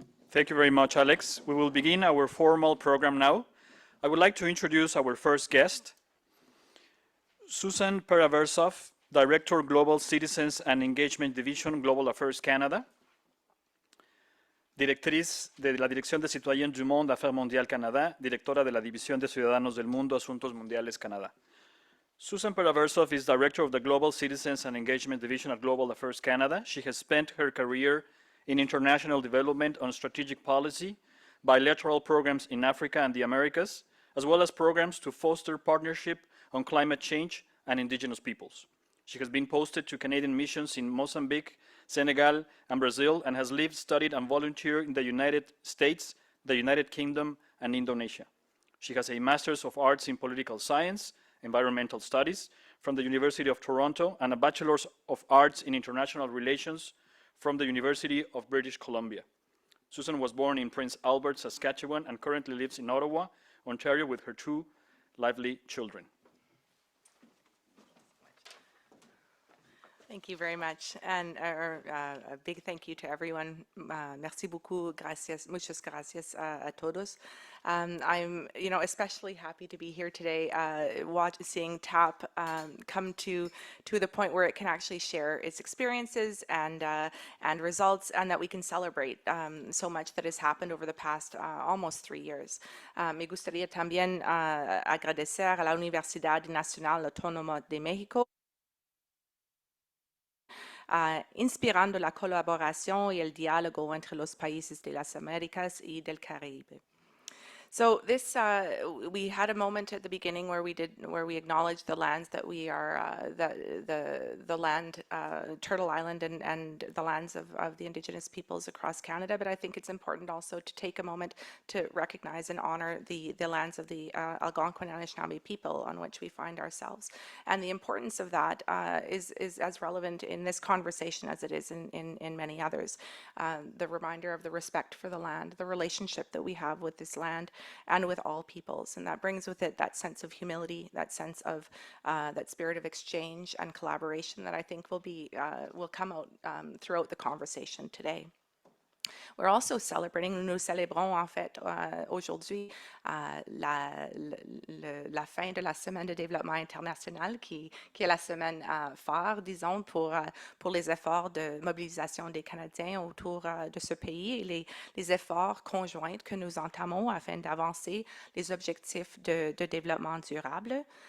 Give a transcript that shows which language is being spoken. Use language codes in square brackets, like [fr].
[en] Thank you very much, Alex. We will begin our formal program now. I would like to introduce our first guest, Susan Peraversov, Director, Global Citizens and Engagement Division, Global Affairs Canada. [es] directriz de la Dirección de Citoyens du Monde Affaires Mondiales Canada, directora de la División de Ciudadanos del Mundo Asuntos Mundiales Canadá. [en] Susan Peraversov is Director of the Global Citizens and Engagement Division at Global Affairs Canada. She has spent her career in international development on strategic policy, bilateral programs in Africa and the Americas, as well as programs to foster partnership on climate change and Indigenous peoples. She has been posted to Canadian missions in Mozambique, Senegal, and Brazil, and has lived, studied, and volunteered in the United States, the United Kingdom, and Indonesia. She has a Master's of Arts in Political Science, Environmental Studies from the University of Toronto, and a Bachelor's of Arts in International Relations from the University of British Columbia. Susan was born in Prince Albert, Saskatchewan, and currently lives in Ottawa, Ontario, with her 2 lively children. Thank you very much, and a big thank you to everyone. [fr] Merci beaucoup, [es] gracias, muchas gracias a todos. [en] I'm, especially happy to be here today, seeing TAP come to the point where it can actually share its experiences and results, and that we can celebrate so much that has happened over the past almost 3 years. [es] Me gustaría también agradecer a la Universidad Nacional Autónoma de México, inspirando la colaboración y el diálogo entre los países de las Américas y del Caraíbe. [en] So this, we had a moment at the beginning where we acknowledged the lands that we are, the land, Turtle Island, and the lands of the Indigenous peoples across Canada. But I think it's important also to take a moment to recognize and honor the lands of the Algonquin and Anishinaabe people on which we find ourselves. And the importance of that is as relevant in this conversation as it is in many others. The reminder of the respect for the land, the relationship that we have with this land, and with all peoples, and that brings with it that sense of humility, that sense of that spirit of exchange and collaboration that I think will come out throughout the conversation today. We're also celebrating, [fr] nous célébrons en fait aujourd'hui la fin de la semaine de développement international qui est la semaine phare, disons, pour les efforts de mobilisation des Canadiens autour de ce pays et les efforts conjoints que nous entamons afin d'avancer les objectifs de développement durable.